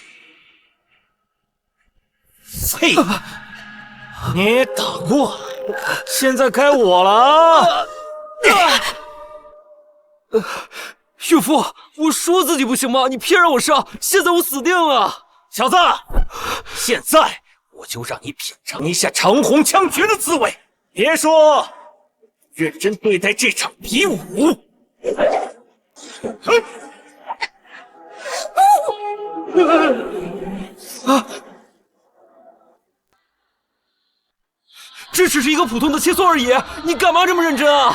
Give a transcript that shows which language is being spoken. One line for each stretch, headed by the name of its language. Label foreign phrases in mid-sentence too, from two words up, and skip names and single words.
Chinese: 嘿，你打過，現在該我了啊！岳父，我說自己不行嗎？你偏讓我上，現在我死定了！小子，現在我就讓你品嘗一下長虹槍訣的滋味。別說，認真對待這場比武。這只是一個普通的切磋而已，你幹嘛這麼認真啊？